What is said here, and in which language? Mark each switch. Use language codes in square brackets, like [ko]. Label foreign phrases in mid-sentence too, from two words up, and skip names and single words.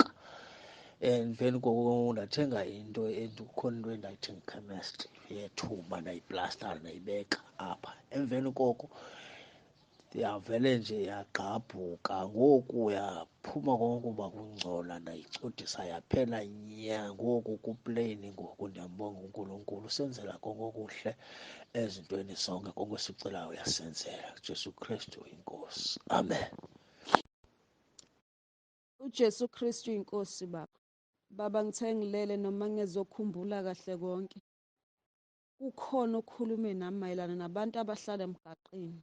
[xh] Emveni koko ndathenga into kukhona into endayithenga ekhemesti yethumba, ndayiplasta ndayibeka apha. Emveni koko yavele nje yagqabhuka, ngoku yaphuma konkuba kungcola, ndayicudisa yaphela nya. Ngoku kupleyini, ngoku ndiyambonga [zu] uNkulunkulu, usenzela konke okuhle ezintweni zonke, konke esicelayo uyasenzela. uJesu Kristu inkosi, amen. uJesu Kristu inkosi. Baba, ngithe ngilele noma ngezokhumbula kahle konke, kukhona okhulume nami mayelana nabantu abahlala emgaqeni.